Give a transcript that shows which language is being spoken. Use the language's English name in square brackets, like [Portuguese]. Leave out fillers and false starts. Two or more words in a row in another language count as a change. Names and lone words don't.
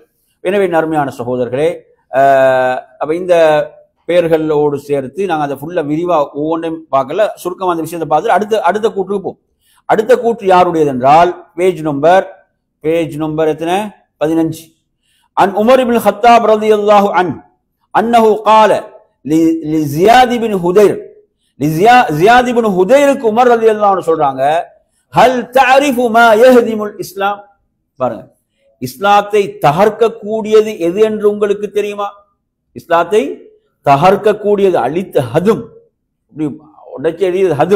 [Tamil] எனவே நறுமையான சகோதரர்களே, அப்ப இந்த பெயர்களோடு சேர்த்து நாங்கள் அதை ஃபுல்லா விரிவா ஒவ்வொன்றையும் பார்க்கல, சுருக்கமா அந்த விஷயத்தை பார்த்து அடுத்த கூற்றுக்கு போம். அடுத்த கூற்று யாருடையது என்றால் [English] page number [Tamil] எத்தனை? 15. [Arabic] عن عمر بن الخطاب رضي الله عنه أنه قال لزياد بن حدير, [Tamil] ஜியாத் இப்னு ஹுதைருக்கு உமர் [Arabic] رضي الله عنه [Tamil] சொல்றாங்க, [Arabic] هل تعرف ما يهدم الإسلام, [Tamil] பாருங்க, இஸ்லாத்தை தகர்க்கக்கூடியது எது என்று உங்களுக்கு தெரியுமா? இஸ்லாத்தை தகர்க்கக்கூடியது, அழித்த ஹதும், உடைச்சு எறியது ஹதும்.